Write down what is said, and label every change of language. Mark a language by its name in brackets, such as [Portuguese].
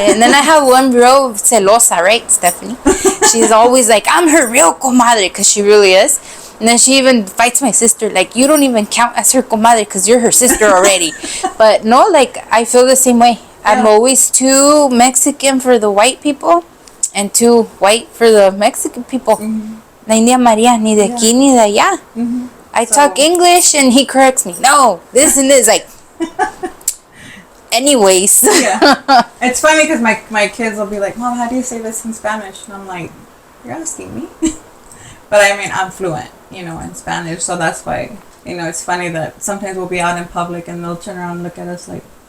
[English] And then I have one real celosa, right, Stephanie? She's always like, I'm her real comadre, because she really is. And then she even fights my sister. Like, you don't even count as her comadre because you're her sister already. But no, like, I feel the same way. I'm always too Mexican for the white people and too white for the Mexican people. [Spanish] La India Maria, ni de aquí ni de allá. [English] I talk English and he corrects me. No, this and this. Like, anyways. Yeah. It's funny because my kids will be like, Mom, how do you say this in Spanish? And I'm like, you're asking me. But I mean, I'm fluent, in Spanish. So that's why, it's funny that sometimes we'll be out in public and they'll turn around and look at us like,